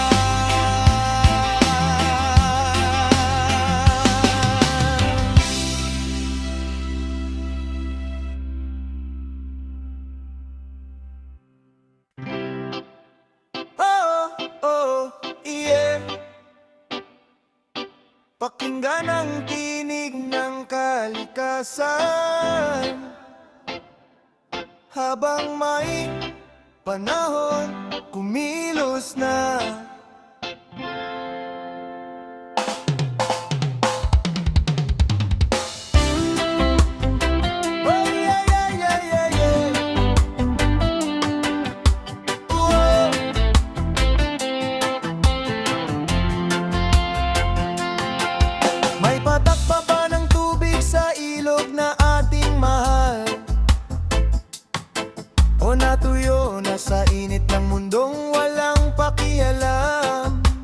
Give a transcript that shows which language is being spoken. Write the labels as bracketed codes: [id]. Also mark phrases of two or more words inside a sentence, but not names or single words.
[en] Oh, oh, yeah. [tl] Pakinggan ang tinig ng kalikasan habang may panahon kumilos na. [en] Oh, yeah, yeah, yeah, yeah, yeah. Oh. [tl] May patak pa ba ng tubig sa ilog na ating mahal? O natuyo na sa init ng mundong walang pakialam?